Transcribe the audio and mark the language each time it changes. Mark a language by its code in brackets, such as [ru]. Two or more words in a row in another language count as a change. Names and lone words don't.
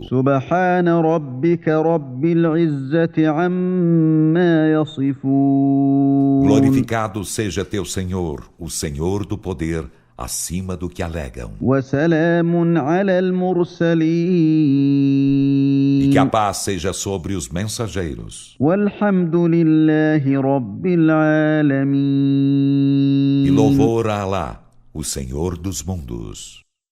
[ar] سبحان ربك رب العزة عما يصفون [pt] Glorificado seja teu Senhor, o Senhor do poder, acima do que alegam. [ar] وسلام على [pt] E [ar] المرسلين [pt] que a paz seja sobre os mensageiros. [ar] والحمد لله رب العالمين [pt] E louvor a Alá, o Senhor dos mundos.